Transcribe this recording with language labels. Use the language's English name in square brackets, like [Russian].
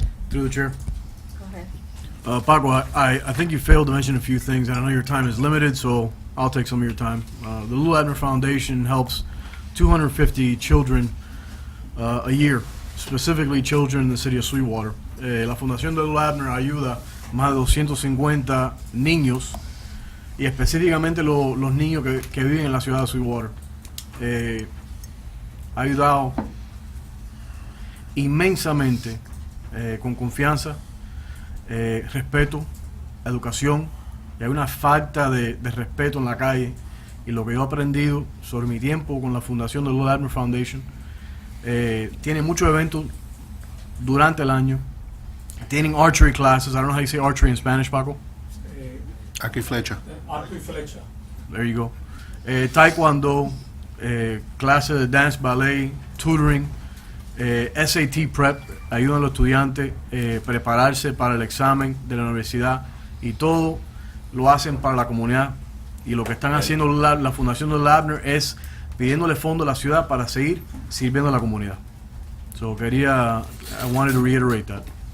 [English] Through the chair. Go ahead. Paco, I think you failed to mention a few things, and I know your time is limited, so I'll take some of your time. The Lou Abner Foundation helps 250 children a year, specifically children in the city of Sweetwater. [Spanish] La Fundación de Lou Abner ayuda más de 250 niños, y específicamente los niños que viven en la ciudad de Sweetwater. Ha ayudado inmensamente, con confianza, respeto, educación, y hay una falta de respeto en la calle, y lo que yo he aprendido sobre mi tiempo con la fundación de Lou Abner Foundation, tiene muchos eventos durante el año, tienen [English] archery classes. I don't know how you say archery in Spanish, Paco. [Spanish] Arco y flecha. [English] There you go. [Spanish] Taekwondo, clases de dance, ballet, [English] tutoring, SAT prep, [Spanish] ayudan a los estudiantes prepararse para el examen de la universidad, y todo lo hacen para la comunidad. Y lo que están haciendo la Fundación de Lou Abner es pidiéndole fondos a la ciudad para seguir sirviendo a la comunidad. [English] So I wanted to reiterate that.